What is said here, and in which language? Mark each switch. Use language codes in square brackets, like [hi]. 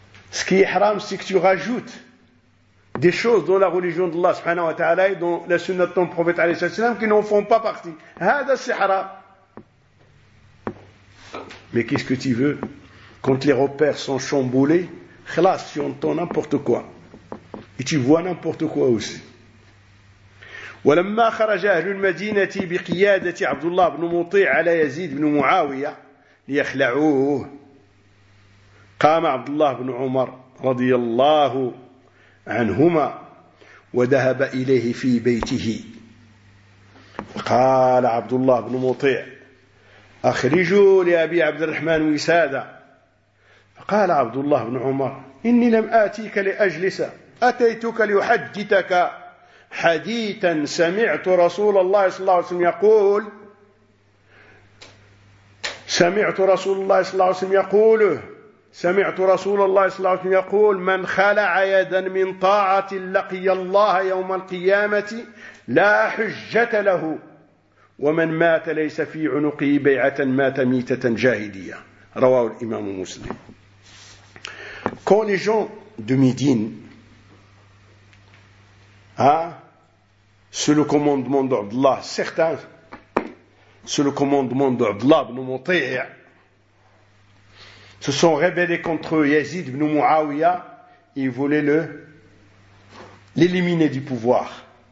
[fr] Ce qui est haram, c'est que tu rajoutes des choses dans la religion d'Allah subhanahu wa ta'ala et dans la sunna de ton prophète alayhi salatu wassalam qui n'en font pas partie. Hada c'est haram. Mais qu'est-ce que tu veux? Quand les repères sont chamboulés, khlas, tu entends n'importe quoi. Et tu vois n'importe quoi aussi. [ar] ولما خرج أهل المدينة بقيادة عبد الله بن مطيع على يزيد بن معاوية ليخلعوه قام عبد الله بن عمر رضي الله عنهما وذهب إليه في بيته وقال عبد الله بن مطيع أخرجوا لأبي عبد الرحمن وسادة فقال عبد الله بن عمر إني لم آتيك لأجلس أتيتك لأحدثك حديثا سمعت رسول الله صلى الله عليه وسلم يقول سمعت رسول الله صلى الله عليه وسلم يقول سمعت رسول الله صلى الله عليه وسلم يقول من خلع يدا من طاعة لقي الله يوم القيامة لا حجة له ومن مات ليس في عنقه بيعة مات ميتة جاهلية رواه الإمام مسلم. [fr] Quand les gens de Médine, sous le commandement d'Abdullah, certains, sous le commandement d'Abdullah ibn Muti'a, se sont rebellés contre Yazid ibn Muawiya, ils voulaient l'éliminer du pouvoir.